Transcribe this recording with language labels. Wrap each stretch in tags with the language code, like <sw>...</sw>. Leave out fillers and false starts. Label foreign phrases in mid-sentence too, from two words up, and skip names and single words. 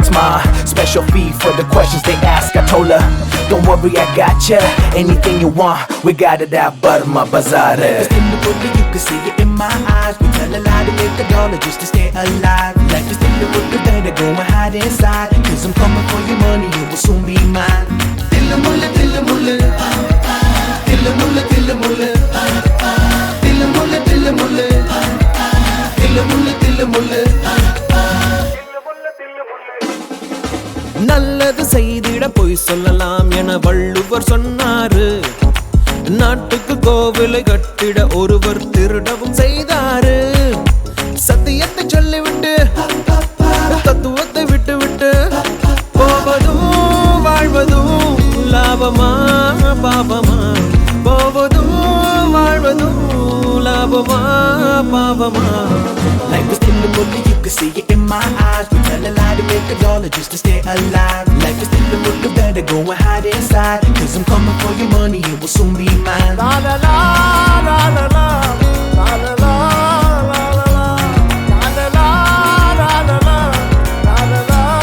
<en>My special fee for the questions they ask. I told her, don't worry, I got ya. Anything you want, we got it out, but my bazaar. It's in the book, you can see it in my eyes. We tell a lie to make a dollar just to stay alive. Life is in the book, you better go and hide inside. Cause I'm coming for your money, it will soon be mine. Dilla mulla, dilla mulla. Dilla mulla, dilla mulla. Dilla mulla, dilla mulla. Dilla mulla, dilla mulla.</en> <ta>நல்லது செய்திட பொய் சொல்லலாம் என வள்ளுவர் சொன்னாரு. நாட்டுக்கு கோவிலை கட்டிட ஒருவர் திருடவும் செய்தாரு. சத்தியத்தை சொல்லிவிட்டு தத்துவத்தை விட்டுவிட்டு போவதும் வாழ்வதும் லாபமா பாவமா. போவதும் வாழ்வதும் லாபமா பாவமா.</ta> <en>Life is in the movie, you can see it in my eyes. We tell a lie to make a dollar just to stay alive. Life is in the movie, you better go and hide inside. Cause I'm coming for your money, it will soon be mine. La la la la la la la la la la la la la la la la la la la.</en>